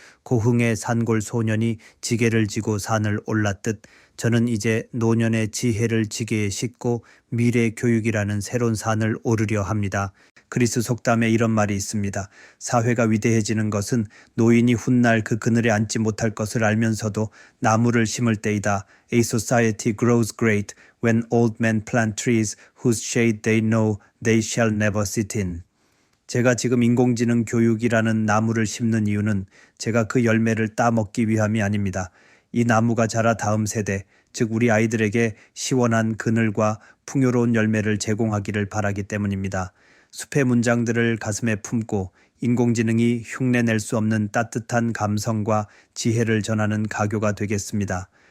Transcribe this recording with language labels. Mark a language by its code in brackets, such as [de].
[ko] 고흥의 산골 소년이 지게를 지고 산을 올랐듯 저는 이제 노년의 지혜를 지게에 싣고 미래 교육이라는 새로운 산을 오르려 합니다. 그리스 속담에 이런 말이 있습니다. 사회가 위대해지는 것은 노인이 훗날 그 그늘에 앉지 못할 것을 알면서도 나무를 심을 때이다. [en] A society grows great when old men plant trees whose shade they know they shall never sit in. [ko] 제가 지금 인공지능 교육이라는 나무를 심는 이유는 제가 그 열매를 따먹기 위함이 아닙니다. 이 나무가 자라 다음 세대, 즉 우리 아이들에게 시원한 그늘과 풍요로운 열매를 제공하기를 바라기 때문입니다. 숲의 문장들을 가슴에 품고 인공지능이 흉내낼 수 없는 따뜻한 감성과 지혜를 전하는 가교가 되겠습니다.